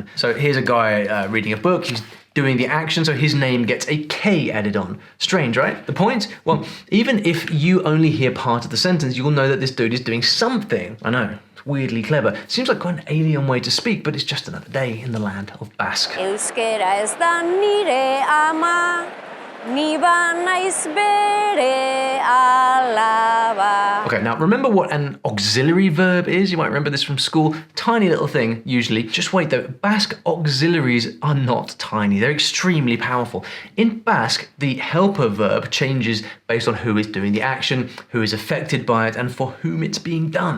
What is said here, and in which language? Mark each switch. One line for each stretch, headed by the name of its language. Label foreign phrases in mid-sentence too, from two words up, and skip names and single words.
English: So here's a guy reading a book. He's doing the action, so his name gets a K added on. Strange, right? The point? Well, even if you only hear part of the sentence, you'll know that this dude is doing something. I know, it's weirdly clever. Seems like quite an alien way to speak, but it's just another day in the land of Basque.
Basque: Euskera ez da nire ama, niba naiz bere alaba.
English: Okay, now remember what an auxiliary verb is? You might remember this from school. Tiny little thing, usually. Just wait though, Basque auxiliaries are not tiny. They're extremely powerful. In Basque, the helper verb changes based on who is doing the action, who is affected by it, and for whom it's being done.